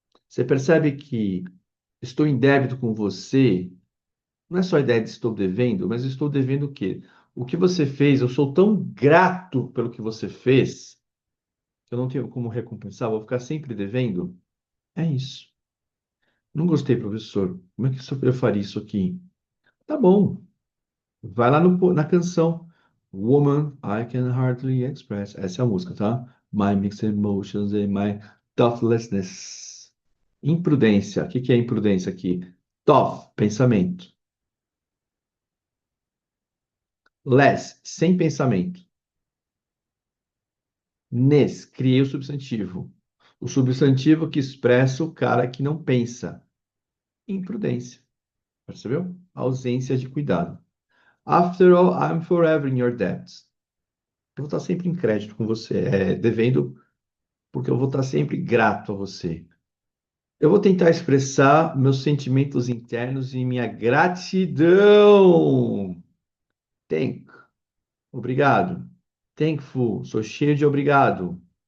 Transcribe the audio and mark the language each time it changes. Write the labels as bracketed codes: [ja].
[pt] Você percebe que estou em débito com você, não é só a ideia de estou devendo, mas estou devendo o quê? O que você fez, eu sou tão grato pelo que você fez, que eu não tenho como recompensar, vou ficar sempre devendo. É isso. Não gostei, professor. Como é que eu faria isso aqui? Tá bom. Vai lá na canção. [en] Woman, I can hardly express. [pt] Essa é a música, tá? [en] My mixed emotions and my thoughtlessness. [pt] Imprudência. O que que é imprudência aqui? Thought, pensamento. Less, sem pensamento. Nes, criei o substantivo. O substantivo que expressa o cara que não pensa. Imprudência. Percebeu? Ausência de cuidado. [en] After all, I'm forever in your debt. [pt] Eu vou estar sempre em crédito com você, devendo, porque eu vou estar sempre grato a você. Eu vou tentar expressar meus sentimentos internos e minha gratidão. Thank, obrigado. Thankful, sou cheio de obrigado.